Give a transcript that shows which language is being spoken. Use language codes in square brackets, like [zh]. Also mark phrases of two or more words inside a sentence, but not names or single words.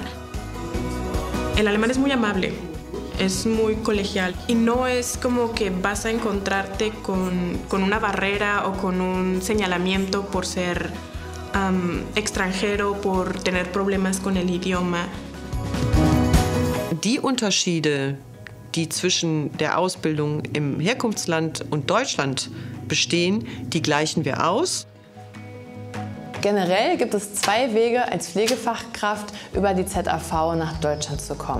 [es] El alemán es muy amable, es muy colegial y no es como que vas a encontrarte con una barrera o con un señalamiento por ser extranjero, por tener problemas con el idioma. [de] Die Unterschiede, die zwischen der Ausbildung im Herkunftsland und Deutschland bestehen, die gleichen wir aus. Generell gibt es 2 Wege, als Pflegefachkraft über die ZAV nach Deutschland zu kommen.